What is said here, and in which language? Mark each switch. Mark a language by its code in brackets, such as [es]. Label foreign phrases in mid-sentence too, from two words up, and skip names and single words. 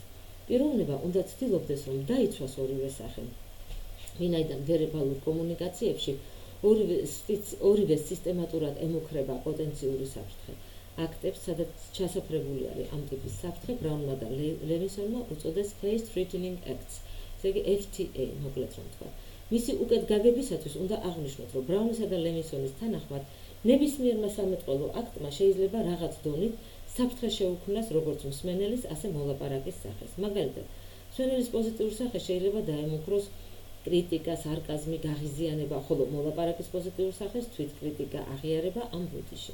[ka] პიროვნება უნდა ცდილობდეს, რომ დაიცვას ორივე სახე. ვინაიდან ვერბალურ კომუნიკაციებში ორივე სისტემატურად ემუქრება პოტენციური საფრთხე. აქტებს, სადაც ჩასაფრებული არის ამ ტიპის საფრთხე, ბრაუნმა და ლევინსონმა უწოდეს [en] face threatening acts, [ka] ესე იგი FTA, მოკლედ რომ თქვა. მისი უკეთ გაგებისათვის უნდა აღნიშნოთ, რომ ბრაუნისა და ლევინსონის თანახმად ნებისმიერმა სამეთყველო აქტმა შეიძლება რაღაც დონით საფრთხე შეუქმნას როგორც მსმენელის, ასე მოლაპარაკის სახეს. მაგალითად, მსმენელის პოზიტიურ სახეს შეიძლება დაემუქროს კრიტიკა, სარკაზმი, გაღიზიანება, ხოლო მოლაპარაკის პოზიტიურ სახეს თვითკრიტიკა, აღიარება ამ ბუდიში.